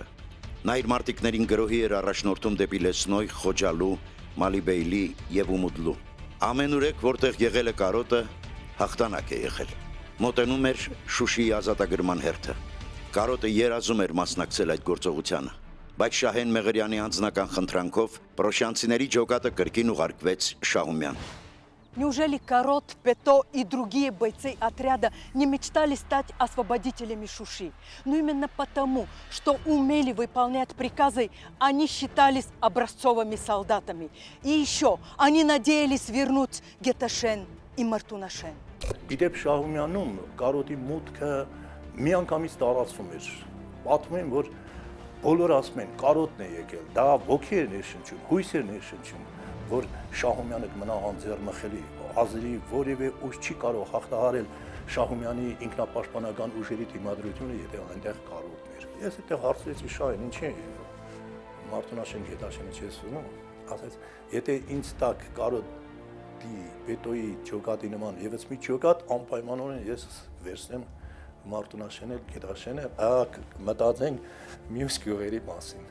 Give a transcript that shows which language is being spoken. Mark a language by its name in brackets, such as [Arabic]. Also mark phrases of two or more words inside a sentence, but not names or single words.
[Armenian] Նա իր մարտիկներին գրոհի էր առաջնորդում դեպի Լեսնոյ, Խոջալու, Մալիբեյլի եւ Ումուդլու։ Ամեն ուրեք, որտեղ եղել է Կարոտը, հաղթանակ է եղել։ Մոտենում էր Շուշիի ազատագրման հերթը։ Կարոտը երազում էր մասնակցել այդ գործողությանը, բայց Շահեն Մեղրյանի անձնական խնդրանքով պրոշյանցիների ջոկատը կրկին ուղարկվեց Շահումյան։ [Russian] Неужели Корот, Пето и другие бойцы отряда не мечтали стать освободителями Шуши? Но именно потому, что умели выполнять приказы, они считались образцовыми солдатами. И еще они надеялись вернуть Геташен и Мартунашен. [Armenian] Իդեպ Շահումյանում կարոտի մուտքը միանգամից տարածվում էր։ Պատմում են, որ բոլորը ասում են կարոտն է եկել, դա ոգի էր ներշնչում, հույս էր ներշնչում, որ Շահումյանը կմնա անձեռնմխելի, ազերի որևէ ուժ չի կարող հաղթահարել Շահումյանի ինքնապաշտպանական ուժերի դիմադրությունը, եթե այնտեղ կարոտն էր։ Ես այդտեղ հարցրեցի Շահին, ինչի Մարտունաշեն Գետաշենը չես ուզում, ասաց, եթե ինձ տակ կարոտ Պետոյի ջոկատի նման եւս մի ջոկատ անպայմանորեն ես վերցնեմ Մարտունաշենը, Գետաշենը, մտածենք մյուս գյուղերի մասին։